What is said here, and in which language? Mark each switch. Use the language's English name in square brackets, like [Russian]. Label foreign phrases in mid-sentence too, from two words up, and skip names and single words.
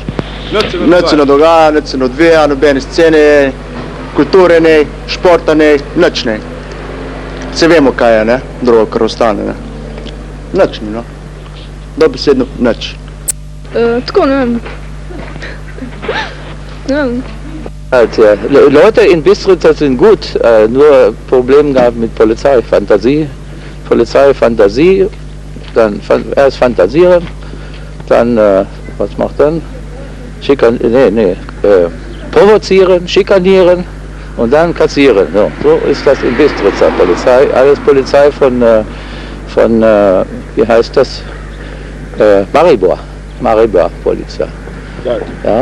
[Slovenian] Nič se ne dogaja, nič se ne odvija, nobene scene, kulture ne, športa ne, nič ne. Se vemo kaj je, ne? Drugo, kar ostane, ne? Nič ni, no. Dobesedno nič. Tako, ne vem. Ne vem. [German] Leute in Bistrica sind gut, nur Problem gehabt mit Polizeifantasie. Polizeifantasie, dann erst fantasieren, dann, was macht dann? Provozieren, schikanieren und dann kassieren. So ist das in Bistrica Polizei. Alles Polizei von wie heißt das? Maribor Polizei. Ja.